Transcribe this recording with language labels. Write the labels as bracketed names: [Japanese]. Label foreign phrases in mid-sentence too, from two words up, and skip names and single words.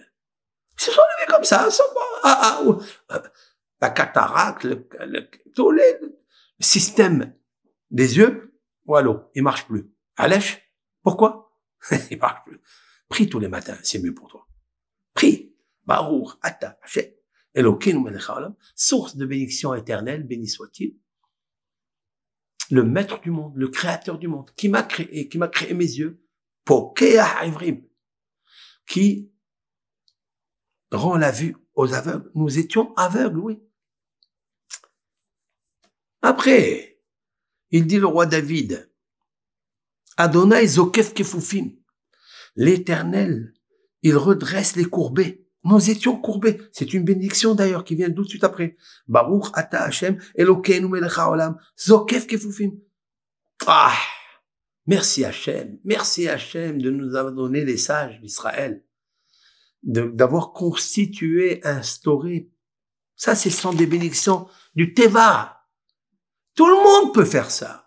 [French] Ils se sont levés comme ça, la cataracte, tous les systèmes des yeux, voilà, il marche plus. Alèche, pourquoi? Il marche plus. Prie tous les matins, c'est mieux pour toi. Prie. [Hebrew] ברוך אתה השם אלוקינו מלך העולם, [French] source de bénédiction éternelle, béni soit-il. Le maître du monde, le créateur du monde, qui m'a créé mes yeux, [Hebrew] פוקח עורים, [French] qui rend la vue aux aveugles. Nous étions aveugles, oui. Après, il dit le roi David, [Hebrew] אדוני זוקף כפופים, [French] l'Éternel, il redresse les courbés. Nous étions courbés. C'est une bénédiction d'ailleurs qui vient tout de suite après. [Hebrew] ברוך אתה השם אלוקינו מלך העולם זוקף כפופים. [French] Ah, merci Hashem de nous avoir donné les sages d'Israël, d'avoir constitué, instauré. Ça, ce sont des bénédictions du Teva. Tout le monde peut faire ça.